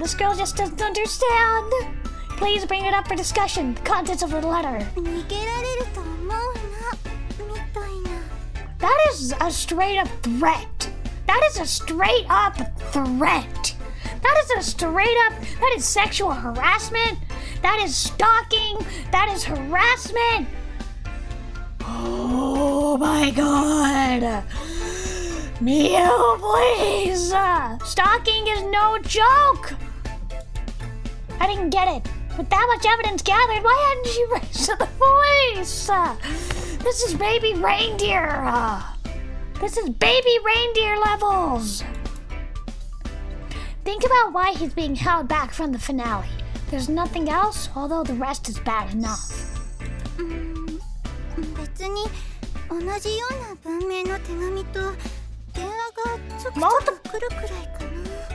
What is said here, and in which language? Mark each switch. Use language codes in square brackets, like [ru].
[en] This girl just doesn't understand. Please bring it up for discussion. The contents of the letter. [ja] 逃げられると思うなみたいな。 [en] That is a straight up threat. That is a straight up threat. That is a straight up, that is sexual harassment. That is stalking. That is harassment. Oh my god. Miu, please. Stalking is no joke. I didn't get it. With that much evidence gathered, why hadn't she raised to the police? This is baby reindeer. This is baby reindeer levels. Think about why he's being held back from the finale. There's nothing else, although the rest is bad enough. [ja] 別に同じような文明の手紙と電話がちょくちょく来るくらいかな。